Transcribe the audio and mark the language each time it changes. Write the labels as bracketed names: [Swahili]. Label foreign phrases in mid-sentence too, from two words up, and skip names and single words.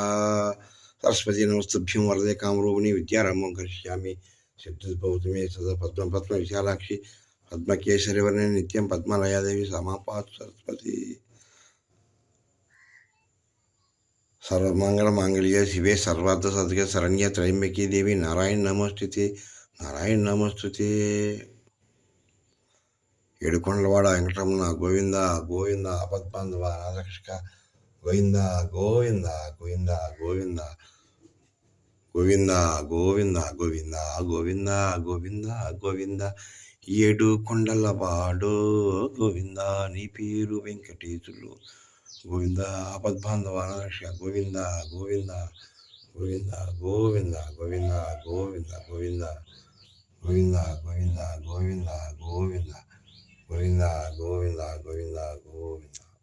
[Sanskrit] सरस्वती नमस्तुभ्यं वरदे कामरूपिणी विद्यारम्भं करिष्यामि सिद्धिर्भवतु मे सदा पद्मविशालाक्षि पद्मकेसरिवर्णे नित्यं पद्मलया देवी समापातु सरस्वती। सर्वमंगलमांगल्ये शिवे सर्वार्थसाधिके शरण्ये त्र्यंबके देवी नारायण नमोस्तुते नारायण नमोस्तुते। [Telugu] ఏడుకొండలవాడ వెంకటరమణ గోవింద గోవింద ఆపద్బాంధవ నాదకృష్ణ గోవింద గోవింద గోవింద గోవింద గోవింద గోవింద గోవింద గోవింద గోవింద గోవింద ఏడుకొండలవాడో గోవింద నీ పేరు వెంకటేశులు గోవింద ఆపద్బాంధవ నాదకృష్ణ గోవింద గోవింద గోవింద గోవింద గోవింద గోవింద గోవింద గోవింద గోవింద గోవింద గోవింద గోవింద గోవింద గోవింద గోవింద